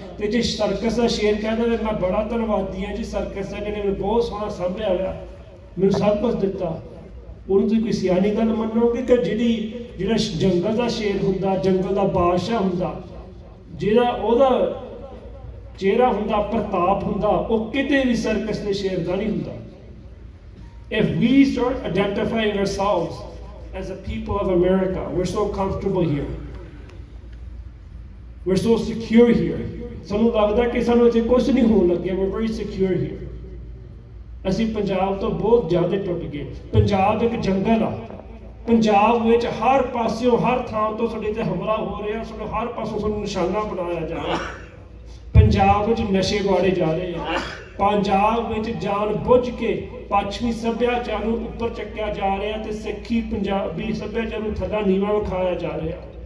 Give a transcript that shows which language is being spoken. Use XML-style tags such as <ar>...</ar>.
<pa>ਤੇ ਜੇ ਸਰਕਸ ਦਾ ਸ਼ੇਰ ਕਹਿੰਦਾ ਵੀ ਮੈਂ ਬੜਾ ਧੰਨਵਾਦੀ ਹਾਂ ਜੀ ਸਰਕਸ ਦਾ, ਜਿਹਨੇ ਮੈਨੂੰ ਬਹੁਤ ਸੋਹਣਾ ਸਾਂਭਿਆ ਹੋਇਆ, ਮੈਨੂੰ ਸਭ ਕੁਛ ਦਿੱਤਾ, ਉਹਨੂੰ ਤੁਸੀਂ ਕੋਈ ਸਿਆਣੀ ਗੱਲ ਮੰਨੋਗੇ ਕਿ ਜਿਹੜਾ ਜੰਗਲ ਦਾ ਸ਼ੇਰ ਹੁੰਦਾ, ਜੰਗਲ ਦਾ ਬਾਦਸ਼ਾਹ ਹੁੰਦਾ, ਜਿਹੜਾ ਉਹਦਾ ਚਿਹਰਾ ਹੁੰਦਾ, ਪ੍ਰਤਾਪ ਹੁੰਦਾ, ਉਹ ਕਿਤੇ ਵੀ ਸਰਕਸ ਦੇ ਸ਼ੇਰ ਦਾ ਨਹੀਂ ਹੁੰਦਾ।</pa> <en>If we start identifying ourselves as a people of America, we're so comfortable here, we're so secure here,</en> <pa>ਸਾਨੂੰ ਲੱਗਦਾ ਕਿ ਸਾਨੂੰ ਇੱਥੇ ਕੁਝ ਨਹੀਂ ਹੋਣ ਲੱਗਿਆ,</pa> <en>we're very secure here।</en> <pa>ਅਸੀਂ ਪੰਜਾਬ ਤੋਂ ਬਹੁਤ ਜ਼ਿਆਦਾ ਟੁੱਟ ਗਏ। ਪੰਜਾਬ ਇੱਕ ਜੰਗਲ ਆ, ਪੰਜਾਬ ਵਿੱਚ ਹਰ ਪਾਸਿਓਂ ਹਰ ਥਾਂ ਤੋਂ ਸਾਡੇ ਤੇ ਹਮਲਾ ਹੋ ਰਿਹਾ, ਸਾਡੇ ਹਰ ਪਾਸੋਂ ਸਾਨੂੰ ਨਿਸ਼ਾਨਾ ਬਣਾਇਆ ਜਾ ਰਿਹਾ। ਪੰਜਾਬ ਵਿੱਚ ਨਸ਼ੇ ਵਾੜੇ ਜਾ ਰਹੇ ਆ, ਪੰਜਾਬ ਵਿੱਚ ਜਾਣ ਬੁੱਝ ਕੇ ਪੱਛਮੀ ਸੱਭਿਆਚਾਰ ਨੂੰ ਉੱਪਰ ਚੱਕਿਆ ਜਾ ਰਿਹਾ ਤੇ ਸਿੱਖੀ ਪੰਜਾਬੀ ਸੱਭਿਆਚਾਰ ਨੂੰ ਥੱਲੇ ਨੀਵਾਂ ਵਿਖਾਇਆ ਜਾ ਰਿਹਾ।</pa>